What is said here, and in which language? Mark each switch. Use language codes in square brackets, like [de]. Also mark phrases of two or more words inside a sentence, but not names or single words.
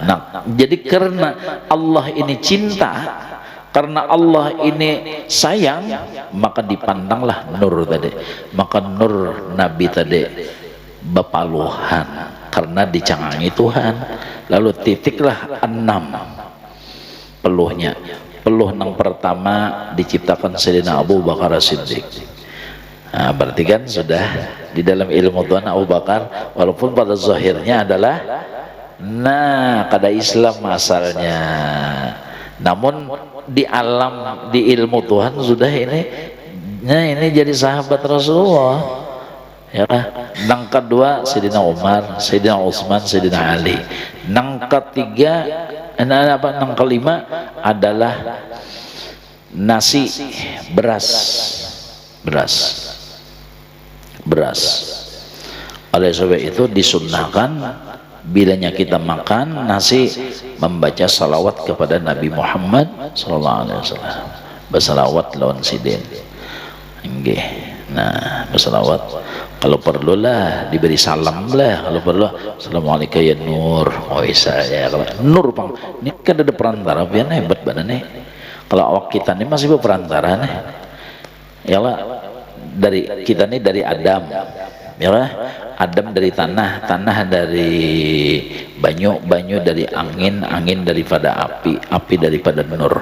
[id] Nah, jadi karena Allah ini cinta, karena Allah ini sayang, maka dipandanglah nur tadi. [bjn] Maka nur Nabi tadi bepaluhan karena dicangangi Tuhan. [id] Lalu titiklah 6 peluhnya. Peluh yang pertama diciptakan Sayyidina Abu Bakar As-Siddiq. Nah, berarti kan sudah di dalam ilmu Tuhan Abu Bakar walaupun pada zahirnya adalah kada Islam asalnya, namun di alam di ilmu Tuhan sudah ini jadi sahabat Rasulullah. [bjn] Ya, nang kedua Sayyidina Umar, Sayyidina Utsman, Sayyidina Ali. Nang ketiga nang kelima adalah nasi, beras. [id] Oleh sebab itu disunnahkan bilanya kita makan nasi membaca salawat kepada Nabi Muhammad SAW. [bjn] Bersalawat lawan sidin. [id] Nggih. Nah, bersalawat. Kalau perlu lah diberi salam lah, kalau perlu [ar] assalamualaikum ya nur. [bjn] Oh saya nur pang ini kan ada perantara biar hebat badannya. Kalau awak kita ini masih berperantara nih ya lah, dari kita ini dari Adam ya lah, Adam dari tanah, tanah dari banyu, banyu dari angin, angin daripada api, api daripada nur.